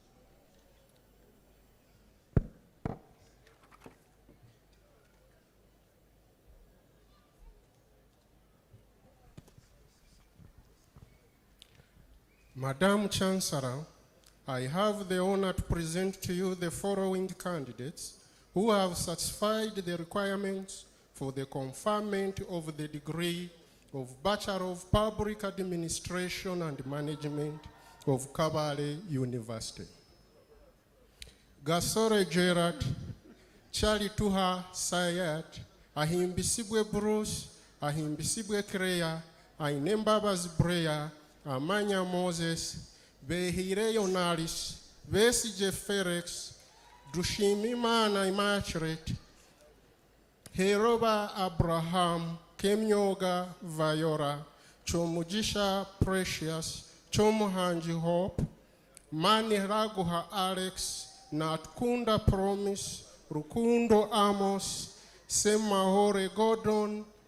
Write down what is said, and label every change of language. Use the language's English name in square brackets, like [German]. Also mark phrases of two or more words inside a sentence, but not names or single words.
[English] Madam Chancellor, I have the honor to present to you the following candidates who have satisfied the requirements for the conferment of the degree of Bachelor of Public Administration and Management of Kabale University. Gasore Gerard, Charlie Tuha Sayat, Ahimbisibwe Bruce, Ahimbisibwe Kreya, Ainembabas Breya, Amanya Moses, Behire Yonaris, Vesije Felix, Dushimimana Imachret, Heroba Abraham, Kemyoga Vayora, Chomujisha Precious, Chomuhanji Hope, Mani Raguha Alex, Natkunda Promise, Rukundo Amos, Semahore Gordon,